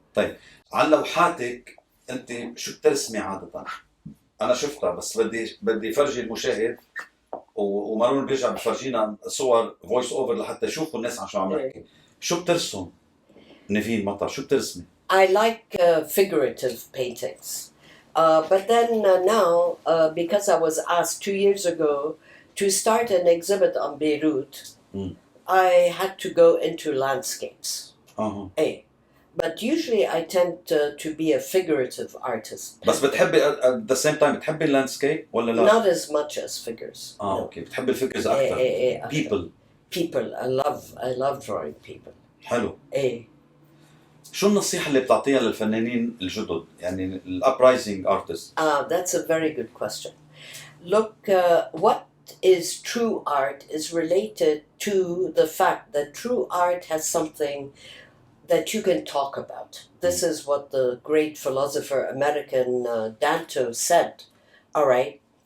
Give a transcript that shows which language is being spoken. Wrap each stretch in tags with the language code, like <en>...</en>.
<ar>طيب عن لوحاتك انت شو بترسمي عادة؟ انا شفتها بس بدي فرجي المشاهد، ومارون بيرجع بفرجينا صور فويس اوفر لحتى يشوفوا الناس عن شو عم نحكي. شو بترسم نيفين مطر؟ شو بترسمي؟</ar> <en>I like figurative paintings. But then now, because I was asked 2 years ago to start an exhibit on Beirut, I had to go into landscapes. But usually I tend to be a figurative artist.</en> <ar>بس بتحبي</ar> <en>at the same time</en> <ar>بتحبي اللاندسكيب ولا لا؟</ar> <en>Not as much as figures.</en> <ar>اوكي. بتحبي الفيجرز اكثر. People.</ar> <en>I love drawing people.</en> <ar>حلو. شو النصيحة اللي بتعطيها للفنانين الجدد، يعني الابرايزنج ارتست؟</ar> <en>That's a very good question. Look, what is true art is related to the fact that true art has something that you can talk about. This is what the great philosopher American Danto said. All right.</en>